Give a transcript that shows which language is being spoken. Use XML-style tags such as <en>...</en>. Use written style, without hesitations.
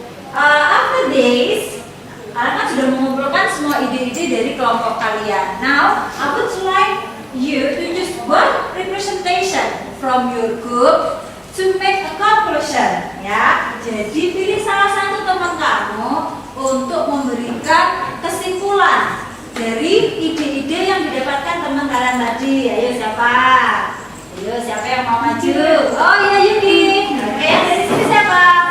<en>After this,</en> <id>kalian kan sudah mengumpulkan semua ide-ide dari kelompok kalian.</id> <en>Now, I would like you to use one representation from your group to make a conclusion.</en> <id>Ya, jadi pilih salah satu teman kamu untuk memberikan kesimpulan dari ide-ide yang didapatkan teman kalian tadi. Ayo siapa? Ayo siapa yang mau maju? Oh iya Yuki. Oke, yang dari sini siapa?</id>